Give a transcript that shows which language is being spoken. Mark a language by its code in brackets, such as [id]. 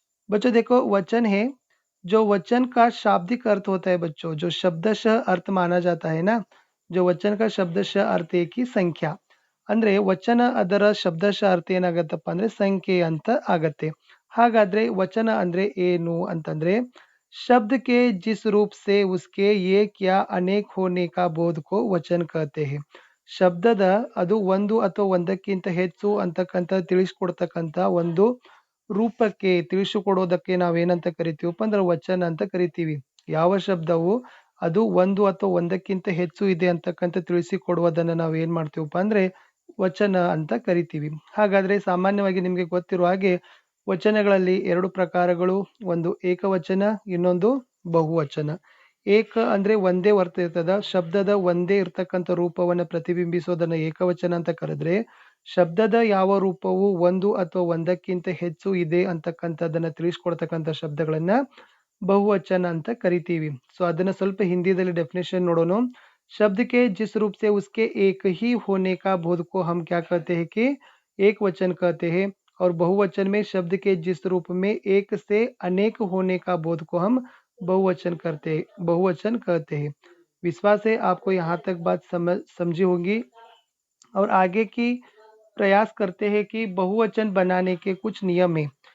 [hi] बच्चों देखो, वचन है। जो वचन का शाब्दिक अर्थ होता है बच्चों, जो शब्दशः अर्थ माना जाता है ना, जो वचन का शब्दशः अर्थ है कि संख्या [kn] ಅಂದ್ರೆ ವಚನ ಅದರ ಶಬ್ದಶಃ ಅರ್ಥ ಏನಾಗತ್ತಪ್ಪ ಅಂದ್ರೆ ಸಂಖ್ಯೆ ಅಂತ ಆಗತ್ತೆ। ಹಾಗಾದ್ರೆ ವಚನ ಅಂದ್ರೆ ಏನು ಅಂತಂದ್ರೆ [hi] शब्द के जिस रूप से उसके एक या अनेक होने का बोध को वचन कहते हैं। [kn] ಶಬ್ದದ ಅದು ಒಂದು ಅಥವಾ ಒಂದಕ್ಕಿಂತ ಹೆಚ್ಚು ಅಂತಕ್ಕಂಥ ತಿಳಿಸ್ಕೊಡ್ತಕ್ಕಂಥ ಒಂದು ರೂಪಕ್ಕೆ ತಿಳಿಸಿಕೊಡೋದಕ್ಕೆ ನಾವೇನಂತ ಕರಿತೀವಪ್ಪ ಅಂದ್ರೆ ವಚನ ಅಂತ ಕರಿತೀವಿ। ಯಾವ ಶಬ್ದವು ಅದು ಒಂದು ಅಥವಾ ಒಂದಕ್ಕಿಂತ ಹೆಚ್ಚು ಇದೆ ಅಂತಕ್ಕಂಥ ತಿಳಿಸಿಕೊಡುವುದನ್ನ ನಾವು ಏನ್ ಮಾಡ್ತೀವಪ್ಪ ಅಂದ್ರೆ ವಚನ ಅಂತ ಕರಿತೀವಿ। ಹಾಗಾದ್ರೆ ಸಾಮಾನ್ಯವಾಗಿ ನಿಮಗೆ ಗೊತ್ತಿರುವ ಹಾಗೆ ವಚನಗಳಲ್ಲಿ ಎರಡು ಪ್ರಕಾರಗಳು, ಒಂದು ಏಕವಚನ, ಇನ್ನೊಂದು ಬಹುವಚನ। ಏಕ ಅಂದ್ರೆ ಒಂದೇ ಅರ್ಥ ಇರ್ತದ, ಶಬ್ದದ ಒಂದೇ ಇರ್ತಕ್ಕಂಥ ರೂಪವನ್ನ ಪ್ರತಿಬಿಂಬಿಸೋದನ್ನ ಏಕವಚನ ಅಂತ ಕರೆದ್ರೆ, ಶಬ್ದದ ಯಾವ ರೂಪವು ಒಂದು ಅಥವಾ ಒಂದಕ್ಕಿಂತ ಹೆಚ್ಚು ಇದೆ ಅಂತಕ್ಕಂಥದ್ದನ್ನ ತಿಳಿಸ್ಕೊಡ್ತಕ್ಕಂಥ ಶಬ್ದಗಳನ್ನ ಬಹುವಚನ ಅಂತ ಕರಿತೀವಿ। ಸೊ ಅದನ್ನ ಸ್ವಲ್ಪ ಹಿಂದಿದಲ್ಲಿ ಡೆಫಿನೇಷನ್ ನೋಡೋಣ। [hi] शब्द के जिस रूप से उसके एक ही होने का बोध को हम क्या कहते हैं कि एक वचन कहते हैं, और बहुवचन में शब्द के जिस रूप में एक से अनेक होने का बोध को हम बहुवचन कहते हैं। विश्वास है आपको यहाँ तक बात समझी होगी और आगे की प्रयास करते हैं कि बहुवचन बनाने के कुछ नियम है।